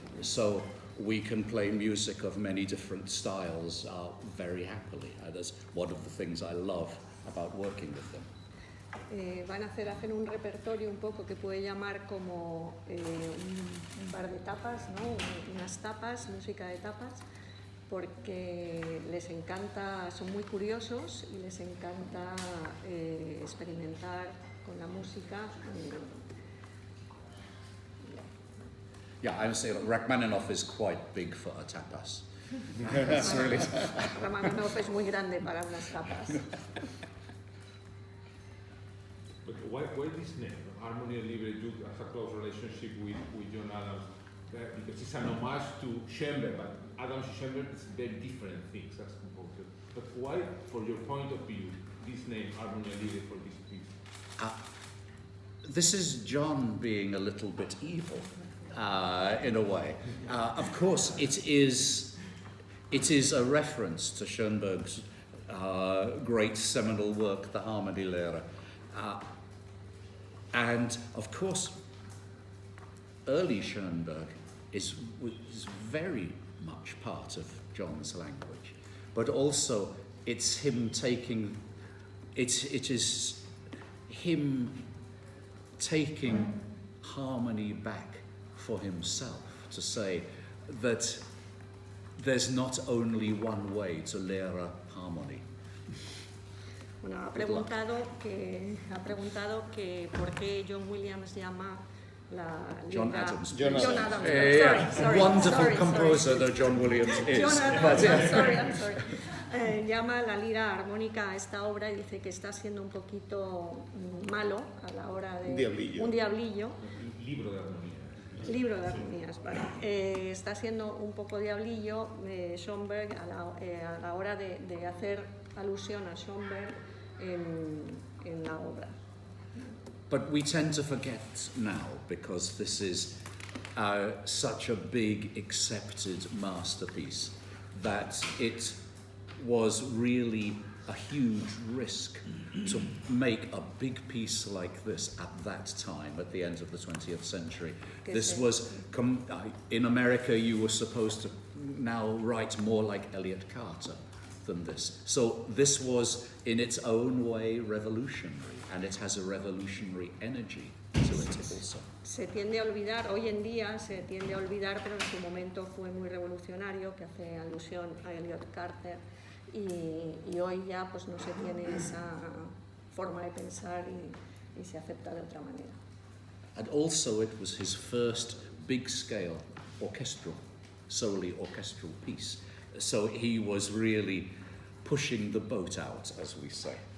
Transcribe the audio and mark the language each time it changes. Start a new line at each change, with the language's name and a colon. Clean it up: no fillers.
English: So we can play music of many different styles very happily. That's one of the things I love about working with them.
Spanish: Hacen un repertorio un poco que puede llamar como un par de tapas, ¿no? Unas tapas, música de tapas, porque les encanta, son muy curiosos y les encanta experimentar con la música.
English: Yeah, I would say Rachmaninoff is quite big for a tapas. It's really...
Spanish: Rachmaninoff es muy grande para unas tapas.
English: But why this name? Harmonia Libre has a close relationship with John Adams because it's an homage to Schoenberg, but Adams and Schoenberg is very different things as composers. But why, for your point of view, this name Harmonia Libre for this piece? This is John being a little bit evil, in a way. Of course, it is a reference to Schoenberg's great seminal work, the Harmonielehre. And of course, early Schoenberg is very much part of John's language, but also it is him taking harmony back for himself, to say that there's not only one way to learn harmony.
Spanish: Bueno, ha preguntado que por qué John Williams llama la lira...
English: John Adams. Sorry, wonderful composer that John Williams is. John Adams, I'm sorry.
Spanish: Llama la lira armónica a esta obra y dice que está siendo un poquito malo a la hora de... Un diablillo. Libro de armonías. Libro de armonías, vale. Está siendo un poco diablillo Schoenberg a la hora de hacer alusión a Schoenberg en la obra.
English: But we tend to forget now, because this is such a big accepted masterpiece, that it was really a huge risk to make a big piece like this at that time, at the end of the 20th century. This was, in America you were supposed to now write more like Elliott Carter than this. So this was in its own way revolutionary, and it has a revolutionary energy to it also.
Spanish: Se tiende a olvidar, hoy en día se tiende a olvidar, pero en su momento fue muy revolucionario, que hace alusión a Elliott Carter, y hoy ya pues no se tiene esa forma de pensar y se acepta de otra manera.
English: And also it was his first big-scale solely orchestral piece. So he was really pushing the boat out, as we say.